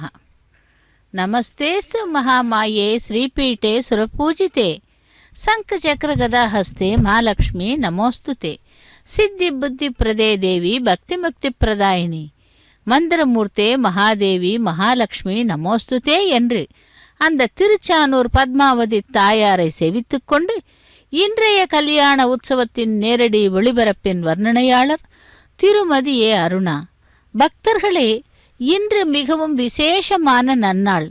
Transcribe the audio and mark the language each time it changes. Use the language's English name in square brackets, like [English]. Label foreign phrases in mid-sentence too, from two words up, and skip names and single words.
[Sanskrit] नमस्तेस्तु महामाये श्रीपीठे सुरपूजिते शंखचक्र गदा हस्ते महालक्ष्मी नमोस्तुते। सिद्धि बुद्धि प्रदे देवी भक्ति मुक्ति प्रदायिनी मंदिरमूर्ते महादेवी महालक्ष्मी नमोस्तुते [Tamil] என்று அந்த திருச்சானூர் பத்மாவதி தாயாரை சேவித்துக்கொண்டு இன்றைய கல்யாண உற்சவத்தின் நேரடி ஒளிபரப்பின் வர்ணனையாளர் திருமதி ஏ அருணா. பக்தர்களே, இன்று மிகவும் விசேஷமான நன்னாள்.